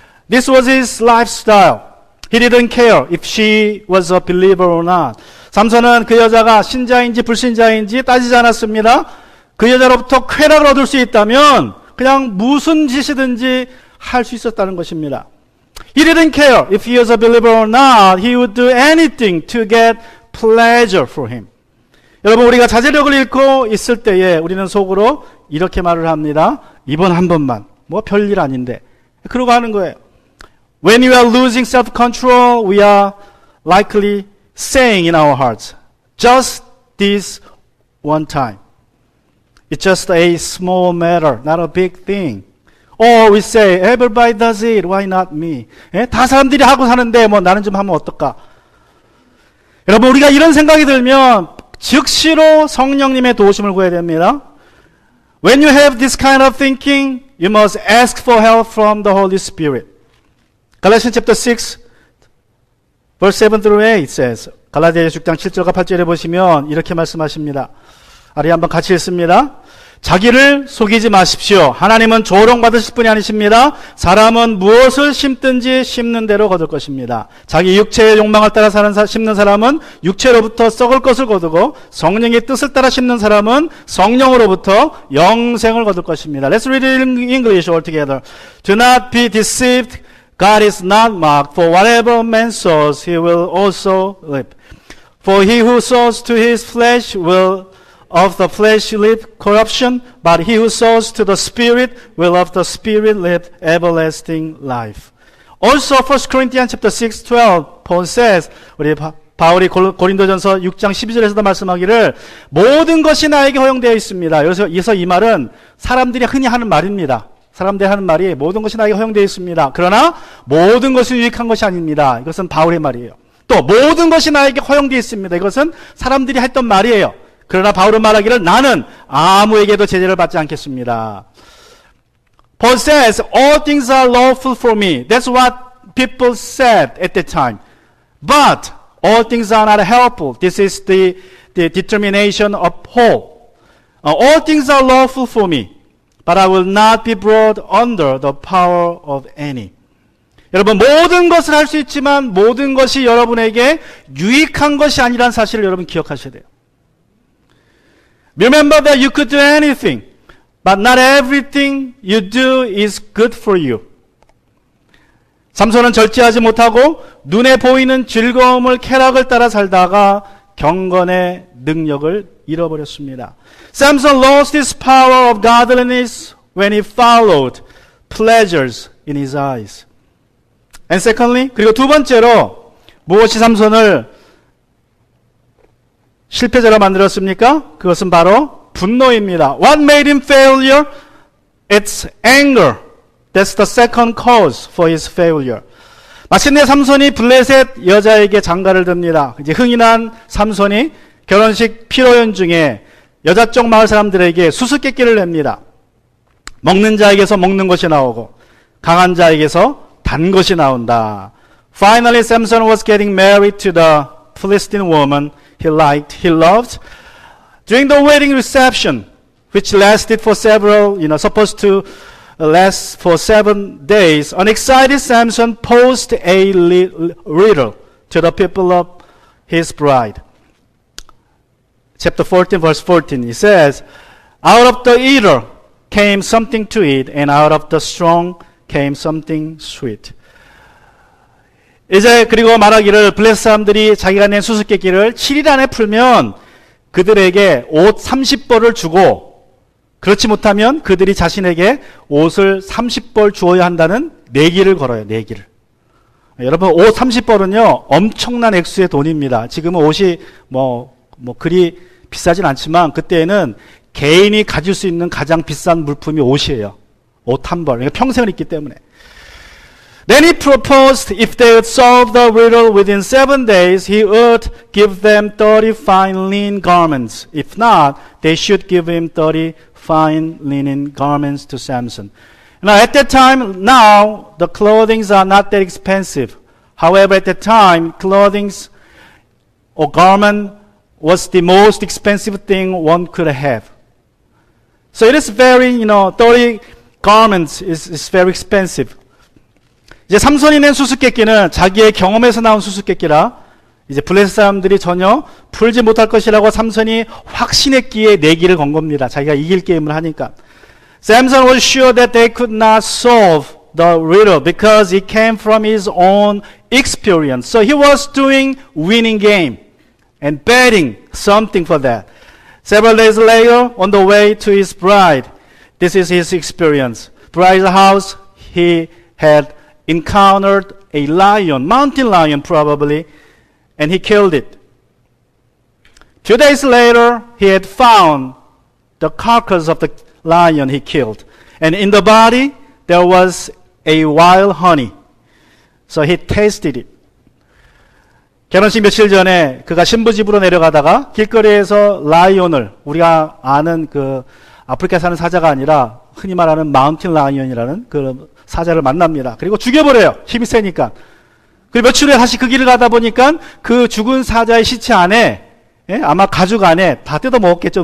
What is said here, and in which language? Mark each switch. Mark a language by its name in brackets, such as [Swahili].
[English] This was his lifestyle. He didn't care if she was a believer or not. [Korean] 삼손은 그 여자가 신자인지 불신자인지 따지지 않았습니다. 그 여자로부터 쾌락을 얻을 수 있다면 그냥 무슨 짓이든지 할 수 있었다는 것입니다. [English] He didn't care if he was a believer or not. He would do anything to get pleasure for him. [Korean] 여러분 우리가 자제력을 잃고 있을 때에 우리는 속으로 이렇게 말을 합니다. 이번 한 번만 뭐 별일 아닌데 그러고 하는 거예요. [English] When we are losing self-control, we are likely saying in our hearts, just this one time. It's just a small matter, not a big thing. Or we say, everybody does it, why not me? [Korean] 다 사람들이 하고 사는데 뭐 나는 좀 하면 어떨까? 여러분 우리가 이런 생각이 들면 즉시로 성령님의 도우심을 구해야 됩니다. [English] When you have this kind of thinking, you must ask for help from the Holy Spirit. Galatians chapter 6, verse 7 through 8 says, [Korean] 갈라디아서 6장 7절과 8절에 보시면 이렇게 말씀하십니다. 아래 한번 같이 읽습니다. 자기를 속이지 마십시오. 하나님은 조롱받으실 분이 아니십니다. 사람은 무엇을 심든지 심는 대로 거둘 것입니다. 자기 육체의 욕망을 따라 심는 사람은 육체로부터 썩을 것을 거두고 성령의 뜻을 따라 심는 사람은 성령으로부터 영생을 거둘 것입니다. [English] Let's read it in English all together. Do not be deceived. God is not mocked. For whatever man sows, he will also reap. For he who sows to his flesh will of the flesh live corruption, but he who sows to the Spirit will of the Spirit live everlasting life. Also, 1 Corinthians chapter 6, 12, Paul says, [Korean] 우리 바울이 고린도전서 6장 12절에서도 말씀하기를 모든 것이 나에게 허용되어 있습니다. 여기서 이 말은 사람들이 흔히 하는 말입니다. 사람들이 하는 말이 모든 것이 나에게 허용되어 있습니다. 그러나 모든 것이 유익한 것이 아닙니다. 이것은 바울의 말이에요. 또 모든 것이 나에게 허용되어 있습니다. 이것은 사람들이 했던 말이에요. 그러나 바울은 말하기를 나는 아무에게도 제재를 받지 않겠습니다. [English] Paul says, all things are lawful for me. That's what people said at that time. But all things are not helpful. This is the determination of Paul. All things are lawful for me. But I will not be brought under the power of any. [Korean] 여러분 모든 것을 할 수 있지만 모든 것이 여러분에게 유익한 것이 아니라는 사실을 여러분 기억하셔야 돼요. [English] Remember that you could do anything, but not everything you do is good for you. [Korean] 삼손은 절제하지 못하고 눈에 보이는 즐거움을 쾌락을 따라 살다가 경건의 능력을 잃어버렸습니다. [English] Samson lost his power of godliness when he followed pleasures in his eyes. And secondly, [Korean] 그리고 두 번째로 무엇이 삼손을 실패자로 만들었습니까? 그것은 바로 분노입니다. [English] What made him failure? It's anger. That's the second cause for his failure. [Korean] 마침내 삼손이 블레셋 여자에게 장가를 듭니다. 이제 흥이 난 삼손이 결혼식 피로연 중에 여자 쪽 마을 사람들에게 수수께끼를 냅니다. 먹는 자에게서 먹는 것이 나오고 강한 자에게서 단 것이 나온다. [English] Finally, Samson was getting married to the Philistine woman he liked, he loved. During the wedding reception, which lasted for several, supposed to last for 7 days, an excited Samson posed a riddle to the people of his bride. Chapter 14, verse 14, it says, out of the eater came something to eat, and out of the strong came something sweet. [Korean] 이제 그리고 말하기를 블레셋 사람들이 자기가 낸 수수께끼를 7일 안에 풀면 그들에게 옷 30벌을 주고 그렇지 못하면 그들이 자신에게 옷을 30벌 주어야 한다는 내기를 걸어요. 내기를. 여러분 옷 30벌은요 엄청난 액수의 돈입니다. 지금은 옷이 그리 비싸진 않지만 그때에는 개인이 가질 수 있는 가장 비싼 물품이 옷이에요. 옷 한 벌. 그러니까 평생을 입기 때문에. [English] Then he proposed if they would solve the riddle within 7 days, he would give them 30 fine linen garments. If not, they should give him 30 fine linen garments to Samson. Now at that time, now the clothings are not that expensive. However, at that time, clothings or garment was the most expensive thing one could have. So it is very, 30 garments is very expensive. [Korean] 이제 삼손이 낸 수수께끼는 자기의 경험에서 나온 수수께끼라 이제 블레셋 사람들이 전혀 풀지 못할 것이라고 삼손이 확신했기에 내기를 건 겁니다. 자기가 이길 게임을 하니까. [English] Samson was sure that they could not solve the riddle because it came from his own experience. So he was doing winning game and betting something for that. Several days later, on the way to his bride, this is his experience. Bride's house, he had encountered a lion, mountain lion probably, and he killed it. 2 days later, he had found the carcass of the lion he killed. And in the body, there was a wild honey. So he tasted it. [Korean] 결혼식 며칠 전에 그가 신부집으로 내려가다가 길거리에서 라이온을, 우리가 아는 그 아프리카에 사는 사자가 아니라 흔히 말하는 마운틴 라이온이라는 그 사자를 만납니다. 그리고 죽여버려요. 힘이 세니까. 그리고 며칠 후에 다시 그 길을 가다 보니까 그 죽은 사자의 시체 안에 아마 가죽 안에 다 뜯어 먹었겠죠.